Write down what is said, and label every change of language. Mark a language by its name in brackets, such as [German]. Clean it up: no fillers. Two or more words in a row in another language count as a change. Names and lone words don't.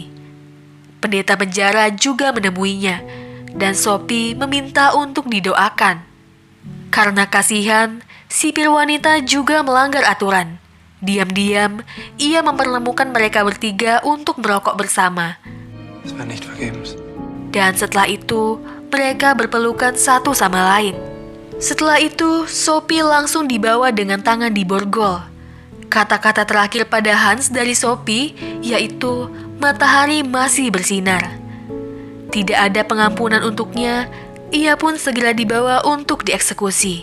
[Indonesian] Pendeta penjara juga menemuinya, dan Sophie meminta untuk didoakan. Karena kasihan, sipir wanita juga melanggar aturan. Diam-diam, ia mempertemukan mereka bertiga untuk merokok bersama. [German] Es war nicht vergebens. [Indonesian] Dan setelah itu, mereka berpelukan satu sama lain. Setelah itu, Sophie langsung dibawa dengan tangan diborgol. Kata-kata terakhir pada Hans dari Sophie yaitu matahari masih bersinar. Tidak ada pengampunan untuknya, ia pun segera dibawa untuk dieksekusi.